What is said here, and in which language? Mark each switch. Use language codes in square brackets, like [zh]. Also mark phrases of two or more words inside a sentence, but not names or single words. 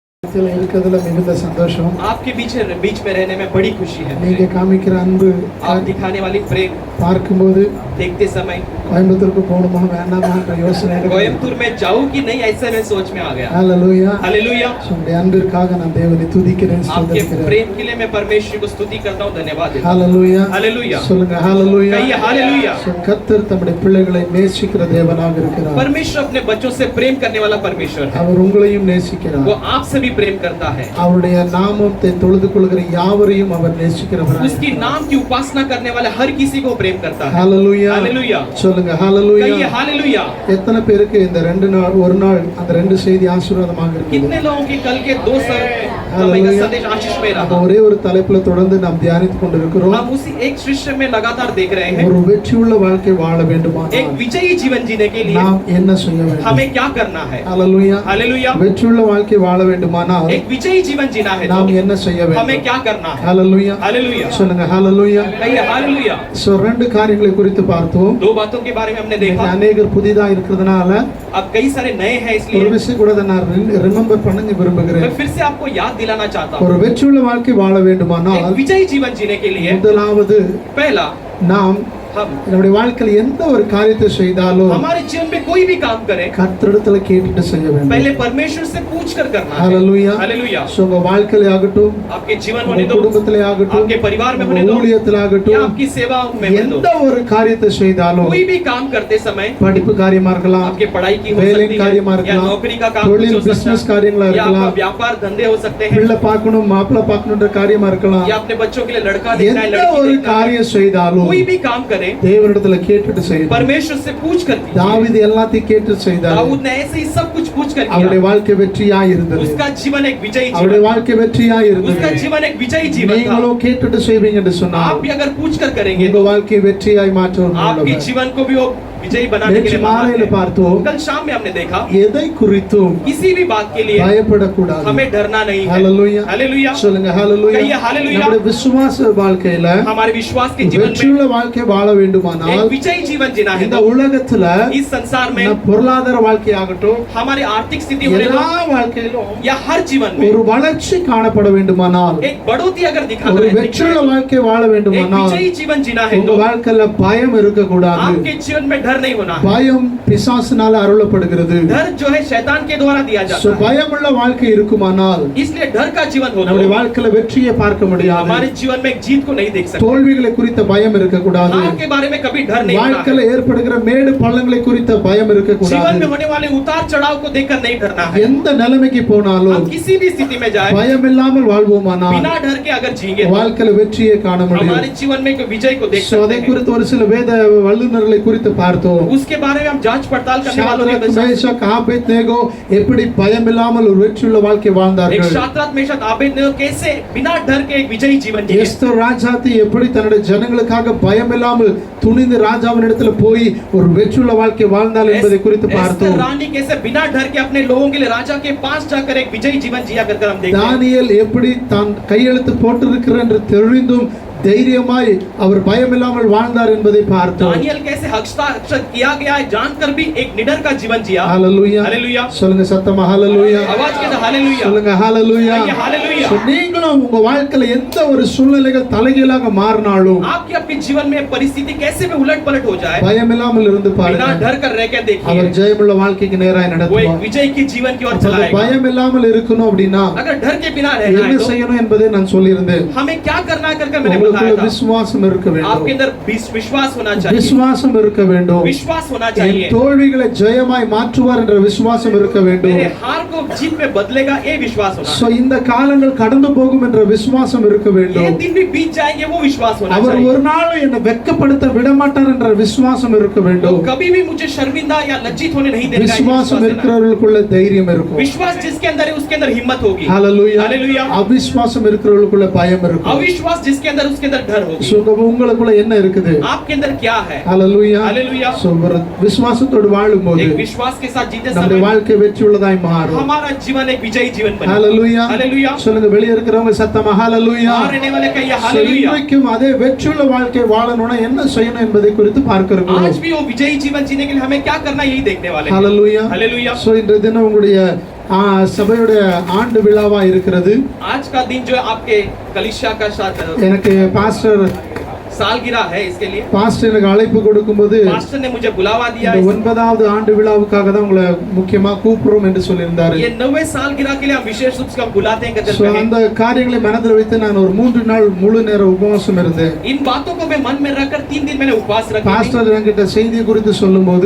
[ta] மத்தியில இருக்கிறதுல மிகுந்த சந்தோஷம். [hi] आपके बीच में रहने में बड़ी खुशी है. [ta] நீங்க காமிக்கிற அன்பு, [hi] आप दिखाने वाली प्रेम [ta] பார்க்கும்போது [hi] देखते समय [ta] கோயம்புத்தூருக்கு போகணுமா வேண்டாமான்ற யோசனை எனக்கு. [hi] कोयम्बटूर में जाऊं कि नहीं ऐसे में सोच में आ गया. [ta] ஹalleluya. [hi] हालेलुया. [ta] உங்களுடைய அன்பிற்காக நான் தேவனை துதிக்கிறேன், [hi] आपके [ta] ஸ்தோத்திரிக்கிறேன். [hi] प्रेम के लिए मैं परमेश्वर को स्तुति करता हूं, धन्यवाद देता हूं. [ta] ஹalleluya. [hi] हालेलुया. [ta] சொல்லுங்க ஹalleluya. [hi] कहिए हालेलुया. [ta] கர்த்தர் தம்முடைய பிள்ளைகளை நேசிக்கிற தேவனாக இருக்கிறார். [hi] परमेश्वर अपने बच्चों से प्रेम करने वाला परमेश्वर है. [ta] அவர் உங்களையும் நேசிக்கிறார். [hi] वो आपसे भी प्रेम करता है. [ta] அவருடைய நாமத்தை தொழுது கொள்கிற யாவரையும் அவர் நேசிக்கிறவராக. [hi] उसकी नाम की उपासना करने वाले हर किसी को प्रेम करता है. [ta] ஹalleluya. [hi] हालेलुया. [ta] சொல்லுங்க ஹalleluya. [hi] कहिए हालेलुया. [ta] எத்தனை பேருக்கு இந்த ரெண்டு நாள் ஒரு நாள் அந்த ரெண்டு செய்தி ஆசீர்வாதமாக இருக்கு? [hi] कितने लोगों की कल के दो समय का संदेश आशीष में रहा. [ta] ஒரே ஒரு தலைப்புல தொடர்ந்து நாம் தியானித்துக் கொண்டிருக்கிறோம். [hi] हम उसी एक शीर्षक में लगातार देख रहे हैं. [ta] ஒரு வெற்றியுள்ள வாழ்க்கை வாழ வேண்டுமானால் [hi] एक विजयी जीवन जीने के लिए [ta] நாம் என்ன செய்ய வேண்டும்? [hi] हमें क्या करना है? [ta] ஹalleluya. [hi] हालेलुया. [ta] வெற்றியுள்ள வாழ்க்கை வாழ வேண்டுமானால் [hi] एक विजयी जीवन जीना है [ta] நாம் [hi] तो [ta] என்ன செய்ய வேண்டும்? [hi] हमें क्या करना है? [ta] ஹalleluya. [hi] हालेलुया. [ta] சொல்லுங்க ஹalleluya. [hi] कहिए हालेलुया. [ta] சோ ரெண்டு காரியங்களை குறித்து பார்த்தோம். [hi] दो बातों के बारे में हमने देखा. [ta] அநேகர் புதிதா இருக்கிறதுனால [hi] अब कई सारे नए हैं, [ta] ஒரு [hi] इसलिए [ta] விஷயம் கூட நான் ரிமெம்பர் பண்ண விரும்புகிறேன். [hi] मैं फिर से आपको याद दिलाना चाहता हूँ. [ta] ஒரு வெற்றியுள்ள வாழ்க்கை வாழ வேண்டுமானால் [hi] एक विजयी जीवन जीने के लिए [ta] முதலாவது [hi] पहला [ta] நாம் [hi] हम [ta] நம்முடைய வாழ்க்கையில் எந்த ஒரு காரியத்தை செய்தாலும் [hi] हमारे जीवन में कोई भी काम करें [ta] கர்த்தரிடத்துல கேட்டுட்டு செய்ய வேண்டும். [hi] पहले परमेश्वर से पूछ कर करना है. [ta] ஹalleluya. [hi] हालेलुया. [ta] சோ உங்க வாழ்க்கையில ஆகட்டும், [hi] आपके जीवन [ta] உங்க [hi] होने दो, [ta] குடும்பத்திலே ஆகட்டும், [hi] आपके परिवार में होने दो, [ta] ஊழியத்திலே [hi] या [ta] ஆகட்டும், [hi] आपकी सेवा में होने [ta] எந்த [hi] दो, [ta] ஒரு காரியத்தை செய்தாலும் [hi] कोई भी काम करते समय [ta] படிப்பு காரியமா இருக்கலாம், [hi] आपके पढ़ाई की हो [ta] வேலை [hi] सकती [ta] காரியமா [hi] है, या [ta] இருக்கலாம், [hi] नौकरी का काम [ta] தொழில் [hi] कुछ हो [ta] பிசினஸ் [hi] सकता [ta] காரியங்களா [hi] है, या आपका [ta] இருக்கலாம், [hi] व्यापार धंधे हो सकते हैं, [ta] பிள்ளை பார்க்கணும் மாப்பிள்ளை பார்க்கணும்ன்ற காரியமா இருக்கலாம். [hi] या अपने बच्चों के लिए लड़का देखना है, [ta] எந்த [hi] लड़की [ta] ஒரு [hi] देखना है, [ta] காரியம் செய்தாலும் [hi] कोई भी काम करें [ta] தேவனிடத்துல கேட்டுட்டு செய்யணும். [hi] परमेश्वर से पूछ कर कीजिए. [ta] தாவீது எல்லாத்தையும் கேட்டு செய்தார். [hi] दाऊद ने ऐसे ही सब कुछ पूछ कर [ta] அவருடைய [hi] किया. [ta] வாழ்க்கை வெற்றியா இருந்தது. [hi] उसका जीवन एक विजयी [ta] அவருடைய [hi] जीवन, [ta] வாழ்க்கை வெற்றியா இருந்தது. [hi] उसका जीवन एक विजयी जीवन था. [ta] நீங்களும் கேட்டுட்டு செய்வீங்க என்று [hi] आप [ta] சொன்னால் [hi] भी अगर पूछ कर करेंगे [ta] உங்க வாழ்க்கை வெற்றியாய் மாற்றுவது [hi] आपके जीवन को भी वो विजयी बनाने के [ta] நேற்று [hi] लिए [ta] மாலையில [hi] महान है. [ta] பார்த்தோம், [hi] कल शाम में हमने देखा [ta] எதை குறித்தும் [hi] किसी भी बात के लिए [ta] பயப்படக்கூடாது. [hi] हमें डरना नहीं है. [ta] ஹalleluya. [hi] हालेलुया. [ta] சொல்லுங்க ஹalleluya. [hi] कहिए हालेलुया. [ta] நம்முடைய விசுவாச வாழ்க்கையில [hi] हमारे विश्वास के जीवन में [ta] வெற்றியுள்ள வாழ்க்கை வாழ வேண்டுமானால் [hi] एक विजयी जीवन जीना है [ta] இந்த [hi] तो [ta] உலகத்துல [hi] इस संसार में [ta] நம்ம பொருளாதார வாழ்க்கையாகட்டும் [hi] हमारी आर्थिक स्थिति होने [ta] எல்லா [hi] दो [ta] வாழ்க்கையிலும் [hi] या हर जीवन में [ta] ஒரு வளர்ச்சி காணப்பட வேண்டுமானால் [hi] एक बढ़ोतरी अगर दिखा [ta] ஒரு [hi] रहे [ta] வெற்றியுள்ள [hi] हैं, [ta] வாழ்க்கை வாழ [hi] एक [ta] வேண்டுமானால் [hi] विजयी जीवन जीना है [ta] உங்க [hi] तो [ta] வாழ்க்கையில பயம் இருக்க கூடாது. [hi] आपके जीवन में डर नहीं होना है. [ta] பயம் பிசாசினால அருளப்படுகிறது. [hi] डर जो है शैतान के द्वारा दिया [ta] சோ [hi] जाता है, [ta] பயமுள்ள வாழ்க்கை இருக்குமானால் [hi] इसलिए डर का जीवन हो [ta] நம்முடைய [hi] तो [ta] வாழ்க்கையில வெற்றியை பார்க்க முடியாது. [hi] हमारे जीवन में एक जीत को नहीं देख सकते. [ta] தோல்விகளை குறித்த பயம் இருக்க கூடாது. [hi] हार के बारे में कभी डर नहीं होना [ta] வாழ்க்கையில [hi] है. [ta] ஏற்படுகிற மேடு பள்ளங்களை குறித்த பயம் இருக்க [hi] जीवन में [ta] கூடாது. [hi] होने वाले उतार चढ़ाव को देखकर नहीं डरना है. [ta] எந்த நிலைமைக்கு போனாலும் [hi] हम किसी भी स्थिति में जाए [ta] பயம் இல்லாமல் வாழ்வோமானால் [hi] बिना डर के अगर जिएंगे तो [ta] வாழ்க்கையில வெற்றியை காண முடியும். [hi] हमारे जीवन में एक विजय को देख [ta] சோ அதை [hi] सकते हैं. [ta] குறித்து ஒரு சில வேத வல்லுநர்களை குறித்து பார்த்தோம். [hi] उसके बारे में हम जांच पड़ताल करने वालों [ta] ஷாத்ராக், [hi] के [ta] மேஷாக், ஆபேத்நேகோ எப்படி பயம் இல்லாமல் ஒரு வெற்றியுள்ள வாழ்க்கை [hi] एक [ta] வாழ்ந்தார்கள். [hi] शाद्राक मेशक आबेदनेगो कैसे बिना डर के एक विजयी जीवन जिए. [ta] எஸ்தர் ராஜாத்தி எப்படி தன்னுடைய ஜனங்களுக்காக பயம் இல்லாமல் துணிந்து ராஜாவின் இடத்துல போய் ஒரு வெற்றியுள்ள வாழ்க்கை வாழ்ந்தாள் என்பதை குறித்து [hi] एस्तर [ta] பார்த்தோம். [hi] रानी कैसे बिना डर के अपने लोगों के लिए राजा के पास जाकर एक विजयी जीवन जिया कर हम देखते हैं. [ta] தானியேல் எப்படி தான் கையெழுத்து போட்டிருக்கிறார் என்று தெரிந்தும் தைரியமாய் அவர் பயம் இல்லாமல் வாழ்ந்தார் என்பதை பார்த்தோம். [hi] दानियल कैसे हस्ताक्षर किया गया है जानकर भी एक निडर का जीवन जिया. [ta] ஹalleluya. [hi] हालेलुया. [ta] சொல்லுங்க சத்தமா ஹalleluya. [hi] आवाज के साथ हालेलुया. [ta] சொல்லுங்க ஹalleluya. [hi] कहिए हालेलुया. [ta] So, நீங்களும் உங்க வாழ்க்கையில எந்த ஒரு சூழ்நிலைகள் தலைகீழாக மாறினாலும் [hi] आपके अपने जीवन में परिस्थिति कैसे भी उलट पलट हो जाए [ta] பயம் இல்லாமல் இருந்து [hi] बिना [ta] பாருங்க. [hi] डर कर रह के देखिए [ta] அவர் ஜெயமுள்ள வாழ்க்கைக்கு நேராய் [hi] वो एक [ta] நடத்துவார். [hi] विजय की जीवन की ओर [ta] அப்ப [hi] चलाएगा. [ta] பயம் இல்லாமல் இருக்கணும் அப்படின்னா [hi] अगर डर के बिना रहना [ta] என்ன [hi] है तो [ta] செய்யணும் என்பதை நான் சொல்லியிருந்தேன். [hi] हमें क्या करना है करके मैंने [ta] உங்களுக்குள்ள [hi] बताया था. [ta] விசுவாசம் இருக்க வேண்டும். [hi] आपके अंदर विश्वास होना चाहिए. [ta] விசுவாசம் இருக்க வேண்டும். [hi] विश्वास होना [ta] என் [hi] चाहिए. [ta] தோல்விகளை ஜெயமாய் மாற்றுவார் என்ற விசுவாசம் இருக்க வேண்டும். [hi] मेरे हार को जीत में बदलेगा ये विश्वास होना [ta] சோ இந்த காலங்கள் கடந்து போகும் என்ற விசுவாசம் இருக்க [hi] चाहिए. ये [ta] வேண்டும். [hi] दिन भी बीत जाएंगे वो विश्वास होना [ta] அவர் [hi] चाहिए. [ta] ஒரு நாள் என்னை வெட்கப்படுத்த விடமாட்டார் என்ற விசுவாசம் இருக்க [hi] वो [ta] வேண்டும். [hi] कभी भी मुझे शर्मिंदा या लज्जित होने नहीं देगा. ये [ta] விசுவாசம் [hi] विश्वास देना है. [ta] இருக்கிறவர்களுக்குள்ள தைரியம் இருக்கும். [hi] विश्वास जिसके अंदर है उसके अंदर हिम्मत होगी. [ta] ஹalleluya. [hi] हालेलुया. [ta] அவிசுவாசம் இருக்கிறவர்களுக்குள்ள பயம் இருக்கும். [hi] अविश्वास जिसके अंदर उसके अंदर डर होगी. [ta] சோ உங்களுக்குள்ள என்ன இருக்குது? [hi] आपके अंदर क्या है? [ta] ஹalleluya. [hi] हालेलुया. [ta] சோ ஒரு விசுவாசத்தோடு வாழும்போது [hi] एक विश्वास के साथ जीते [ta] நம்முடைய [hi] समय [ta] வாழ்க்கை வெற்றி உள்ளதாய் மாறும். [hi] हमारा जीवन एक विजयी जीवन बने. [ta] ஹalleluya. [hi] हालेलुया. [ta] சொல்லுங்க வெளிய இருக்கிறவங்க சத்தமா ஹalleluya. [hi] बाहर रहने वाले कहिए So, हालेलुया. [ta] இன்றைக்கும் அதே வெற்றியுள்ள வாழ்க்கை வாழணும்னா என்ன செய்யணும் என்பதை குறித்து பார்க்க இருக்கிறோம். [hi] आज भी वो विजयी जीवन जीने के लिए हमें क्या करना है यही देखने वाले हैं. [ta] ஹalleluya. [hi] हालेलुया. [ta] சோ இன்றைய தினம் உங்களுடைய சபையுடைய ஆண்டு விழாவா இருக்கிறது. [hi] आज का दिन जो है आपके कलीसिया का [ta] எனக்கு பாஸ்டர் [hi] सालगिरह है, इसके लिए [ta] பாஸ்டர் எனக்கு அழைப்பு கொடுக்கும்போது [hi] पास्टर ने मुझे बुलावा दिया. [ta] இந்த 9வது ஆண்டு விழாவுக்காக தான் உங்களை முக்கியமா கூப்பிடுறோம் என்று சொல்லியிருந்தாரு. [hi] ये 9वें सालगिरह के लिए हम विशेष रूप से बुलाते हैं [ta] சோ அந்த காரியங்களை மனதில் வைத்து நான் ஒரு 3 நாள் முழு நேர உபவாசம் இருந்தேன். [hi] इन बातों को मैं मन में रखकर 3 दिन मैंने उपवास रखा. [ta] பாஸ்டர் என்கிட்ட செய்தி குறித்து சொல்லும்போது